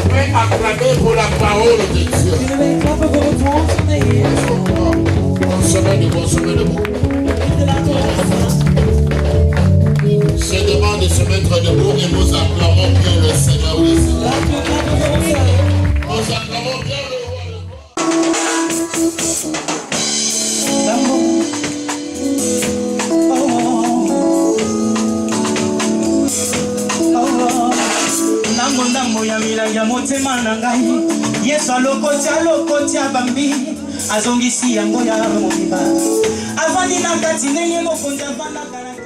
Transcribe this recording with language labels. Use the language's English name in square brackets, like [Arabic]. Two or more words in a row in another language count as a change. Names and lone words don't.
[French] acclamer pour la parole de Dieu. [Dutch] Kunnen wij klappen voor het woord van de Heer? [French] Consommez de bon, sommez de bon. [Dutch] Laten we opstaan. [French] Je demande de se mettre debout et nous acclamons bien le Seigneur. Oui, Seigneur. [Dutch] Laten we klappen voor onszelf. [French] Nous acclamons bien le roi. [Lingala] Ndambo ya milangi ya motema na ngai Yesu alokotia bambi azongisi yango ya mobimba avandi na kati ndenge mokonzi avandaka